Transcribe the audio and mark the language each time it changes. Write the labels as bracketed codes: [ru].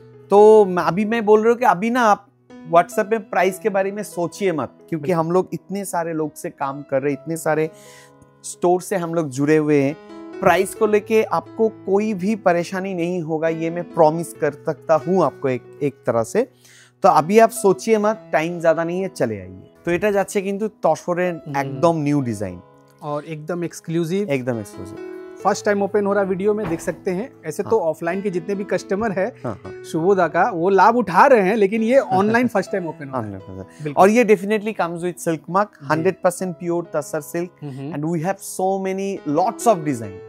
[hi] तो अभी मैं बोल रहा हूँ कि अभी ना आप व्हाट्सएप में प्राइस के बारे में सोचिए मत, क्योंकि हम लोग इतने सारे लोग से काम कर रहे हैं, इतने सारे स्टोर से हम लोग जुड़े हुए हैं, प्राइस को लेके आपको कोई भी परेशानी नहीं होगा, ये मैं प्रॉमिस कर सकता हूँ आपको एक तरह से। तो अभी आप सोचिए मत, टाइम ज्यादा नहीं है, चले आइए। तो [bn] এটা যাচ্ছে কিন্তু তসরের একদম নিউ ডিজাইন [hi] और एकदम एक्सक्लूसिव, एकदम एक्सक्लूसिव, फर्स्ट टाइम ओपन हो रहा वीडियो में देख सकते हैं। ऐसे तो ऑफलाइन के जितने भी कस्टमर है सुबोधा का वो लाभ उठा रहे हैं, लेकिन ये ऑनलाइन फर्स्ट टाइम ओपन हो रहा है। और ये definitely comes with silk mark, 100% pure tasar silk, [en] and we have so many lots of design,